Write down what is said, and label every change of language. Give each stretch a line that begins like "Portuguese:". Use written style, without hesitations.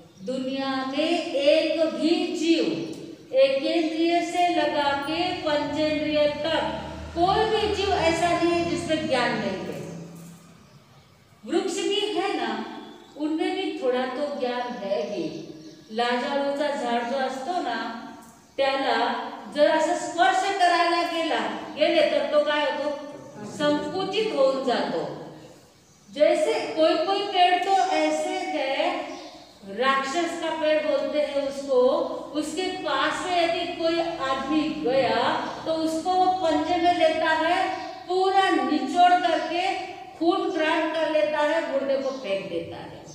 Hindi: दुनिया में एक भी जीव एकेंद्रिय से लगा के पंचेंद्रिय तक कोई भी जीव ऐसा नहीं है जिसमें ज्ञान नहीं है। वृक्ष भी है ना, उनमें भी थोडा तो ज्ञान है ही।
Marathi: लाजाळूचा झाड जो असतो ना, त्याला जर असं स्पर्श करायला गेले तर तो काय होतो? संकुचित होऊन जातो।
Hindi: जैसे कोई कोई पेड़ तो ऐसे है, राक्षस का पेड़ बोलते हैं उसको, उसके पास में यदि कोई आदमी गया तो उसको वो पंजे में लेता है, पूरा निचोड़ करके खून ग्रांड कर लेता है, मुर्दे को फेंक देता है।